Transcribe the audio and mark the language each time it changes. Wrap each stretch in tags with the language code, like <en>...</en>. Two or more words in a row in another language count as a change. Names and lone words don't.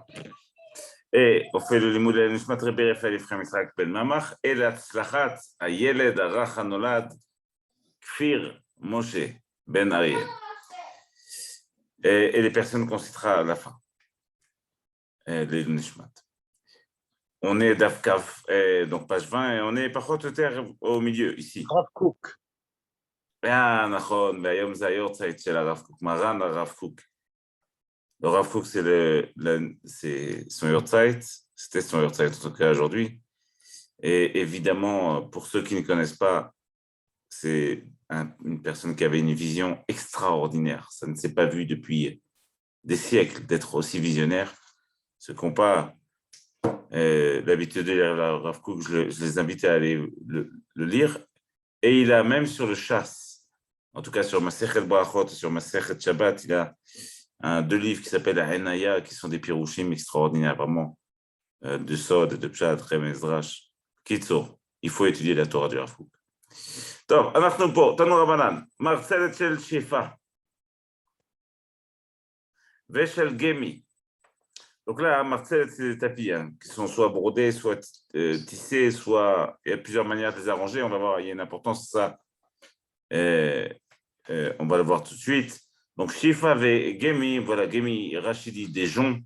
<fr>Et on fait le limoud de la Nishmat Rabbi Raphaël Ephraim Yitzhak Ben Mamach, et la Tzlachat, Ayeled, Arach, Hanolad, Kfir, Moshe, Ben Ariel. Et les personnes qu'on citera à la fin, les Nishmat. On est Daf Kaf, donc page 20, et on est par contre terre au milieu, ici. Rav Kook.</fr> <he>נכון, והיום זה היורצייט של הרב קוק, מרן הרב קוק.</he> <fr>Le Rav Kook, c'est son Yortzeit, c'était son Yortzeit en tout cas aujourd'hui. Et évidemment, pour ceux qui ne connaissent pas, c'est une personne qui avait une vision extraordinaire. Ça ne s'est pas vu depuis des siècles d'être aussi visionnaire. Ceux qui n'ont pas l'habitude de lire le Rav Kook, je les invite à aller le lire. Et il a même sur le chasse, en tout cas sur</fr> <he>מסכת ברכות,</he> <fr>sur</fr> <he>מסכת שבת,</he> <fr>il a deux livres qui s'appellent Henaya, qui sont des pirouchim extraordinaires, vraiment, de Sod, de Pshat, Remez, Drash. Kitso, il faut étudier la Torah du Rav Kook.</fr> <he>טוב, אנחנו פה, תנו רבנן, מרצלת של שפע ושל גמי.</he> <fr>Donc là, marcelle, c'est des tapis qui sont soit brodés, soit tissés, soit... Il y a plusieurs manières de les arranger. On va voir, il y a une importance, ça. On va le voir tout de suite. Donc, Shifa et Gemi, voilà, Gemi, Rachidi, des joncs.</fr>